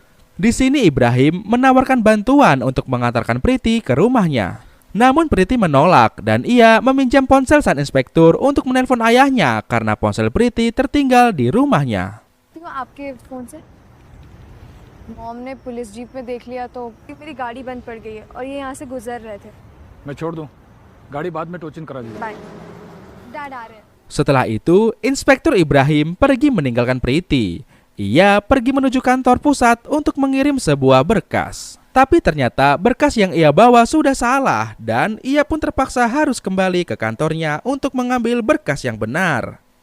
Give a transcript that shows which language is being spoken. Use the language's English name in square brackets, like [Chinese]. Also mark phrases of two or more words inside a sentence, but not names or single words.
[Indonesian] Di sini Ibrahim menawarkan bantuan untuk mengantarkan Preti ke rumahnya. Namun Preti menolak dan ia meminjam ponsel sang inspektur untuk menelpon ayahnya karena ponsel Preti tertinggal di rumahnya. [Hindi] तो आपके फोन से मॉम ने [English] police jeep [Hindi] में देख लिया तो मेरी गाड़ी बंद पड़ गई है और ये यहाँ से गुजर रहे थे. मैं छोड़ दूं, गाड़ी बाद में टोचिन करा दीजिए. बाय. डैड आ रहे हैं. [Indonesian] Setelah itu, Inspektur Ibrahim pergi meninggalkan Preti. Ia pergi menuju kantor pusat untuk mengirim sebuah berkas. Tapi ternyata berkas yang ia bawa sudah salah dan ia pun terpaksa harus kembali ke kantornya untuk mengambil berkas yang benar.